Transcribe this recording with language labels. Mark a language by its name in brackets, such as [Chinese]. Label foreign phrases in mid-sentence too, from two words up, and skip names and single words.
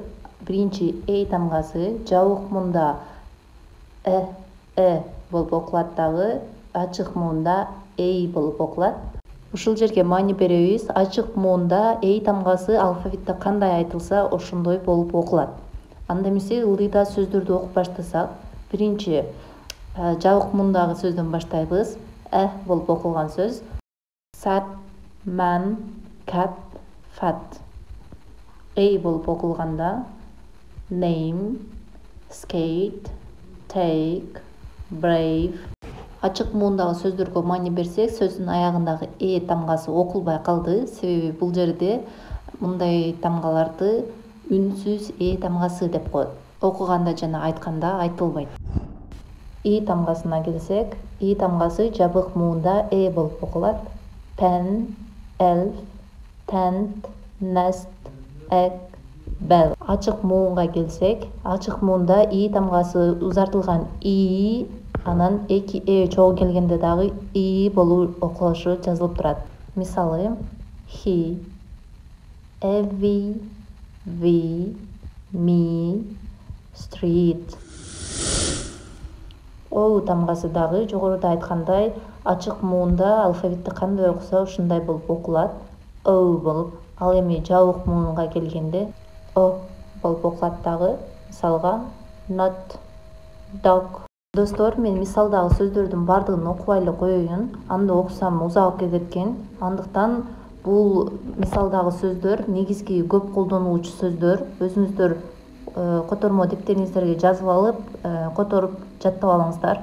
[Kyrgyz] Биринчи A тамгасы жабык муунда болуп окулат дагы, ачык муунда A болуп окулат. Ушул жерге маани беребиз. Ачык муунда A тамгасы алфавитте кандай айтылса, ошондой болуп окулат. Анда эмесе ылдыйда сөздөрдү окуп баштасак, биринчи жабык муундагы сөздөн баштайбыз. Болуп окулган сөз. [English] Sat, man, cat, fat. [Kyrgyz] A болуп окулганда [English] name, skate, take, brave. [Kyrgyz] Ачык муундагы сөздөргө маани берсек, сөздүн аягындагы тамгасы окулбай калды. Себеби бул жерде мындай тамгаларды үнсүз тамгасы деп коет. Окуганда жана айтканда айтылбайт. И тамгасына келсек, И тамгасы жабык муунда болуп окулат. [English] Pen, elf, tent, nest, egg, bell. [Kyrgyz] Ачык муунга келсек, ачык муунда И тамгасы узартылган И, анан эки чогуу келгенде дагы И болуп окулушу жазылып турат. Мисалы, [English] he, every, we, me, street. [Kyrgyz] O тамгасы дагы жогоруда айткандай ачык муунда алфавитти кандай окуса ушундай болуп окулат. O болуп. Ал эми жабык муунга келгенде O болуп окулат дагы. Мисалга [English] not, dog. [Kyrgyz] Достор, мен мисалдагы сөздөрдүн бардыгын окубай эле коеюн. Анда окусам узак кеткен. Андыктан бул мисалдагы сөздөр негизги көп колдонулуучу сөздөр. Өзүңүздөр котормо дептериңиздерге жазып алып, которуп жаттап алыңыздар.